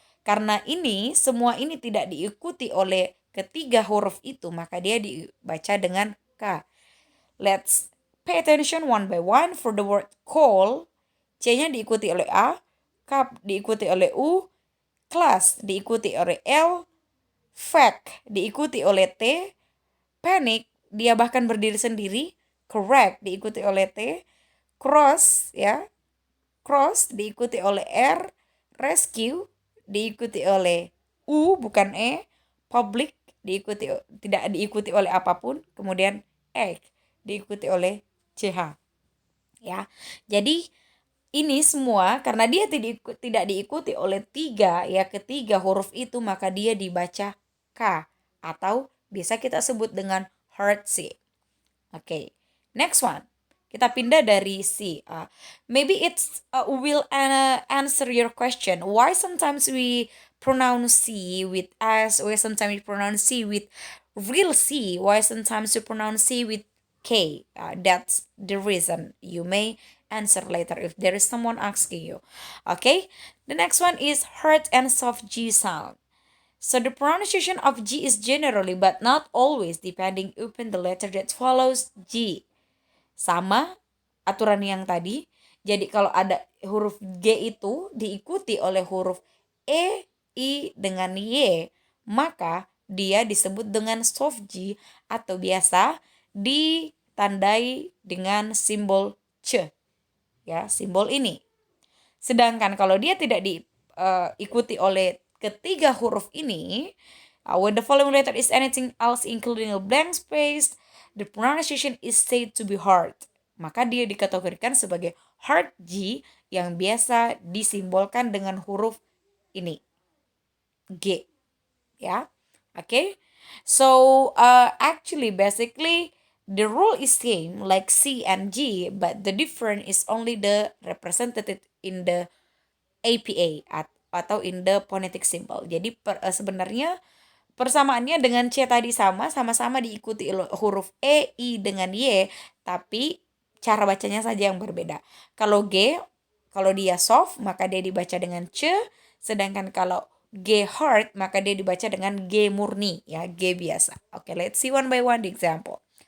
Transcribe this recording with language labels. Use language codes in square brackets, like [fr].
[id] Karena ini semua ini tidak diikuti oleh ketiga huruf itu, maka dia dibaca dengan K. [en] Let's pay attention one by one. For the word call, [id] C-nya diikuti oleh A, cup diikuti oleh U, class diikuti oleh L, fact diikuti oleh T, panic dia bahkan berdiri sendiri, correct diikuti oleh T, cross ya, cross diikuti oleh R, rescue diikuti oleh U bukan E, public tidak diikuti oleh apapun, kemudian egg diikuti oleh CH. Ya. Jadi ini semua karena dia tidak diikuti oleh ketiga huruf itu, maka dia dibaca K atau bisa kita sebut dengan hard C. Oke, [en] next one. [id] Kita pindah dari C. [en] Maybe it's will answer your question. Why sometimes we pronounce C with S, or sometimes we pronounce C with real C? Why sometimes we pronounce C with K? That's the reason. You may answer later if there is someone asking you. Okay, the next one is hard and soft G sound. So the pronunciation of G is generally but not always depending upon the letter that follows G. [id] Sama aturan yang tadi. Jadi kalau ada huruf G itu diikuti oleh huruf E, I dengan Y, maka dia disebut dengan soft G atau biasa ditandai dengan simbol C. Ya, simbol ini. Sedangkan kalau dia tidak diikuti oleh ketiga huruf ini, [en] when the following letter is anything else including a blank space, the pronunciation is said to be hard. [id] Maka dia dikategorikan sebagai hard G yang biasa disimbolkan dengan huruf ini, G. Ya, okay? [en] So actually, basically, the rule is same like C and G, but the difference is only the represented in the APA atau in the phonetic symbol. [id] Jadi sebenarnya persamaannya dengan C tadi sama-sama diikuti huruf E, I dengan Y, tapi cara bacanya saja yang berbeda. Kalau dia soft maka dia dibaca dengan C, sedangkan kalau G hard maka dia dibaca dengan G murni, ya, G biasa. [en] Okay, let's see one by one the example.